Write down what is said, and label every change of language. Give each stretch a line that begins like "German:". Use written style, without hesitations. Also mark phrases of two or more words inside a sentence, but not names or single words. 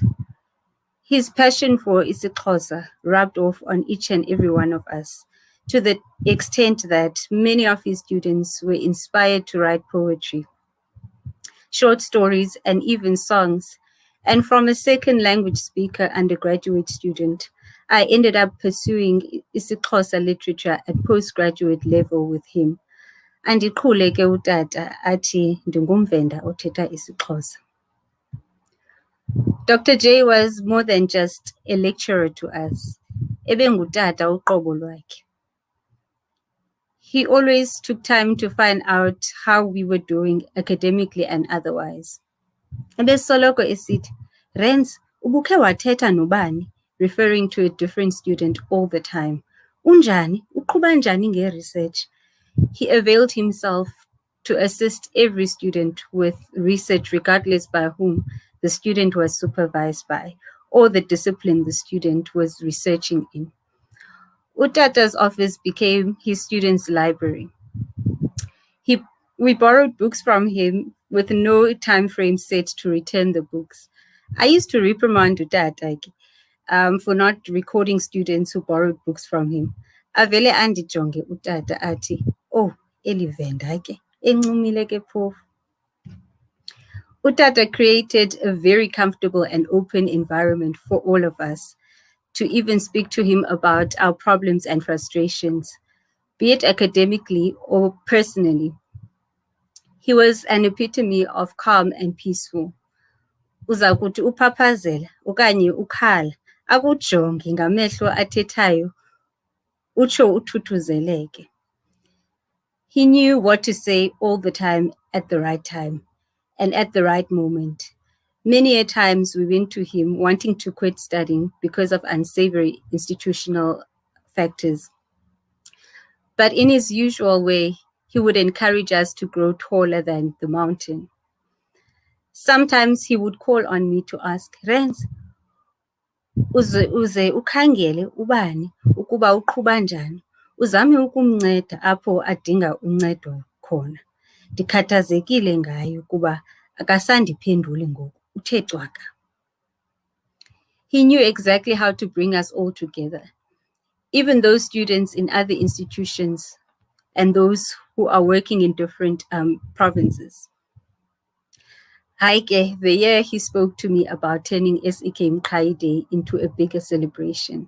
English: His passion for isiXhosa rubbed off on each and every one of us, to the extent that many of his students were inspired to write poetry, short stories, and even songs. And from a second language speaker undergraduate student, I ended up pursuing isiXhosa literature at postgraduate level with him.
Xhosa: Andiqhuleke utata athi ndingumvenda othetha isiXhosa.
English: Dr. Jay was more than just a lecturer to us.
Xhosa: Ebengutata uqobo lwakhe.
English: He always took time to find out how we were doing academically and otherwise.
Xhosa: Ebesoloko esithi, Renz, ubukhe wathetha nobani?
English: Referring to a different student all the time.
Xhosa: Unjani, uqhuba njani nge-research?
English: He availed himself to assist every student with research regardless by whom the student was supervised by or the discipline the student was researching in. Utata's office became his student's library. We borrowed books from him with no time frame set to return the books. I used to reprimand Utata for not recording students who borrowed books from him.
Xhosa: Avele andijonge Utata ati, oh, elivenda ke, encumile ke phofu.
English: Utata created a very comfortable and open environment for all of us to even speak to him about our problems and frustrations, be it academically or personally. He was an epitome of calm and peaceful.
Xhosa: Uzakuthi uphaphazela okanye ukhala, akujonge ngamehlo athethayo, utsho uthuthuzeleke.
English: He knew what to say all the time at the right time and at the right moment. Many a times we went to him wanting to quit studying because of unsavory institutional factors. But in his usual way, he would encourage us to grow taller than the mountain. Sometimes he would call on me to ask,
Xhosa: Renz, uze ukhangele ubani ukuba uqhuba njani, uzame ukumnceda apho adinga uncedo khona. Ndikhathazekile ngayo kuba akasandiphenduli ngoku, uthe cwaka.
English: He knew exactly how to bring us all together, even those students in other institutions and those who are working in different provinces. Haike, the year he spoke to me about turning SEK Mqhayi Day into a bigger celebration.